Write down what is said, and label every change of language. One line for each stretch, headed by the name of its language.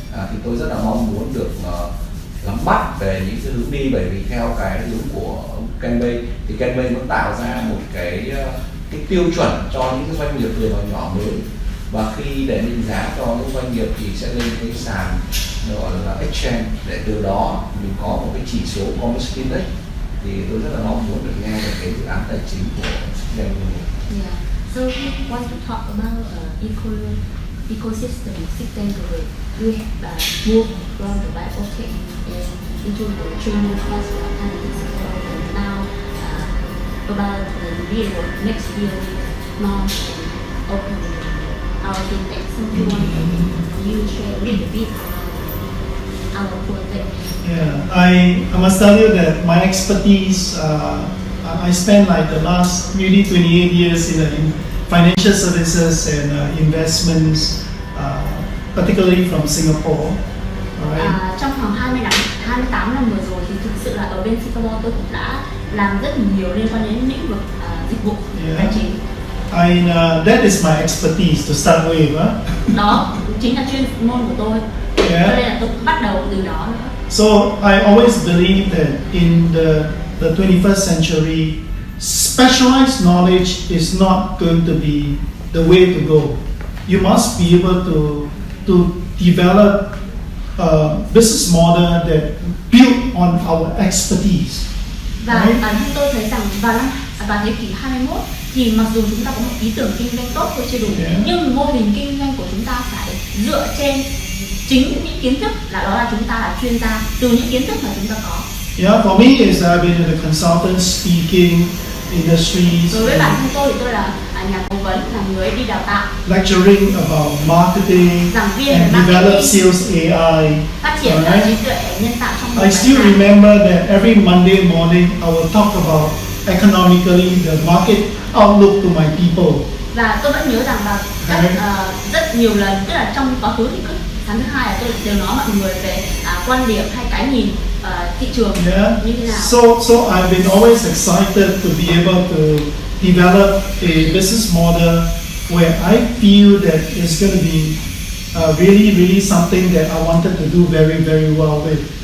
Vietnamese: Thì tôi rất là mong muốn được nắm bắt về những cái hướng đi, bởi vì theo cái hướng của Ken Bay thì Ken Bay nó tạo ra một cái tiêu chuẩn cho những cái doanh nghiệp vừa và nhỏ mới, và khi để định giá cho những doanh nghiệp thì sẽ lên cái sàn gọi là exchange, để từ đó mình có một cái chỉ số Commerce Index. Thì tôi rất là mong muốn được nghe về cái dự án tài chính của Doanh.
English: Yeah. So we want to talk about ecosystem system where we move from the biotech into the training class and now about the year next year launch and open our fintech. So you share a little bit our project. Yeah, I must tell you that my expertise, I spent like the last nearly 28 years in financial services and investments, particularly from Singapore. Alright.
Vietnamese: Trong khoảng 28 năm vừa rồi thì thực sự là ở bên Singapore tôi cũng đã làm rất nhiều liên quan đến lĩnh vực dịch vụ tài chính.
English: That is my expertise to start with.
Vietnamese: Đó chính là chuyên môn của tôi. Cho nên là tôi bắt đầu từ đó nữa.
English: So I always believe that in the 21st century, specialized knowledge is not going to be the way to go. You must be able to develop a business model that built on our expertise.
Vietnamese: Và bản thân tôi thấy rằng vào thế kỷ 21 thì mặc dù chúng ta có một ý tưởng kinh doanh tốt thôi chưa đủ, nhưng mô hình kinh doanh của chúng ta phải dựa trên chính những kiến thức đó là chúng ta là chuyên gia từ những kiến thức mà chúng ta có.
English: Yeah, for me is I've been in the consultant speaking industries.
Vietnamese: Đối với bản thân tôi thì tôi là nhà cố vấn, là người đi đào tạo,
English: lecturing about marketing
Vietnamese: giảng viên
English: and develop sales AI.
Vietnamese: Phát triển trí tuệ nhân tạo trong
English: I still remember that every Monday morning I will talk about economically the market outlook to my people.
Vietnamese: Và tôi vẫn nhớ rằng là rất nhiều lần, tức là trong quá khứ thì cứ tháng thứ hai là tôi đều nói mọi người về quan điểm hay cái nhìn thị trường như thế nào.
English: So I've been always excited to be able to develop a business model where I feel that it's going to be really something that I wanted to do very well with.